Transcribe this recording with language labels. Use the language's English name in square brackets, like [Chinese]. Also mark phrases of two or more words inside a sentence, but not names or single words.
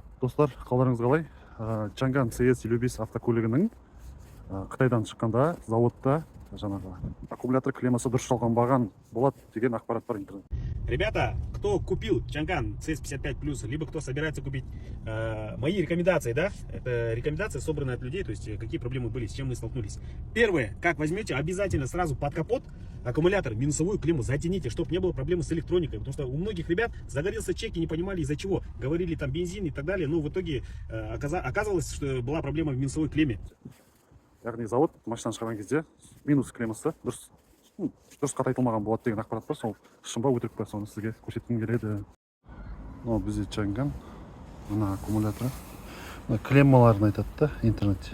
[Kazakh] Достар, қалдарыңыз қалай? Чанган CS55 автокөлігінің Қытайдан шыққанда заводта жаңағы аккумулятор клеммасы дұрыс жалғанбаған болады деген ақпарат бар интернет. [Russian] Ребята, кто купил Чанган CS55+, либо кто собирается купить, мои рекомендации, да, это рекомендации, собранные от людей, то есть какие проблемы были, с чем мы столкнулись. Первое, как возьмете, обязательно сразу под капот аккумулятор, минусовую клемму затяните, чтобы не было проблемы с электроникой, потому что у многих ребят загорелся чек и не понимали из-за чего, говорили там бензин и так далее, но в итоге оказалось, что была проблема в минусовой клемме. [Kazakh] Яғни завод машинаны шығарған кезде минус клеммасы дұрыс қатайтылмаған болады деген ақпарат бар. Сол шын ба өтірік па, соны сізге көрсеткім келеді. Мынау бізде Чанган, мына аккумулятор, мына клеммаларын айтады да интернетте.